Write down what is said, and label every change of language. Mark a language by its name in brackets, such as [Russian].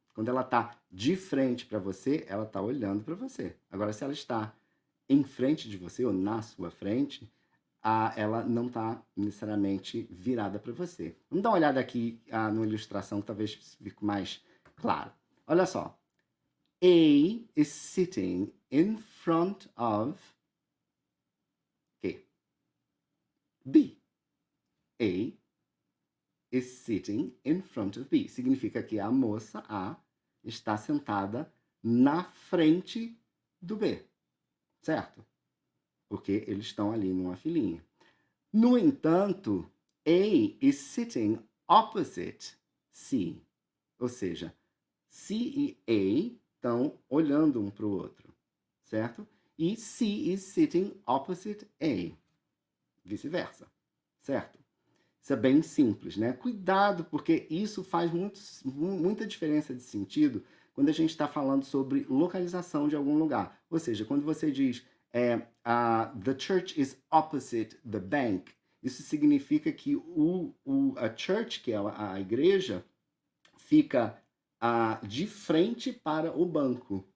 [Portuguese] Quando ela está de frente para você, ela está olhando para você. Agora, se ela está em frente de você ou na sua frente, ela não está necessariamente virada para você. Vamos dar uma olhada aqui numa ilustração que talvez fique mais claro. Olha só. [English] A is sitting in front of B. A is sitting in front of B. [Portuguese] Significa que a moça A está sentada na frente do B, certo? Porque eles estão ali numa filinha. No entanto, [English] A is sitting opposite C. [Portuguese] Ou seja, C e A estão olhando um para o outro, certo? [English] E C is sitting opposite A. [Portuguese] Vice-versa, certo? Isso é bem simples, né? Cuidado, porque isso faz muita diferença de sentido quando a gente está falando sobre localização de algum lugar. Ou seja, quando você diz [English] the church is opposite the bank, [Portuguese] isso significa que a church, que é a igreja, fica de frente para o banco.